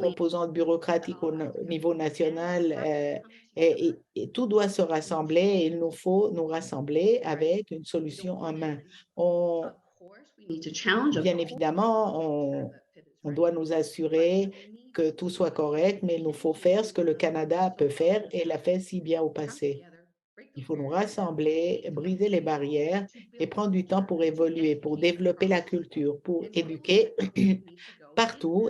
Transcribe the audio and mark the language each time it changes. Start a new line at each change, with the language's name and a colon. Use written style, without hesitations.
French: composantes bureaucratiques au niveau national et tout doit se rassembler. Il nous faut nous rassembler avec une solution en main.
English: Of course, we need to challenge.
French: Bien évidemment, on doit nous assurer que tout soit correct, mais il nous faut faire ce que le Canada peut faire et l'a fait si bien au passé. Il faut nous rassembler, briser les barrières et prendre du temps pour évoluer, pour développer la culture, pour éduquer partout.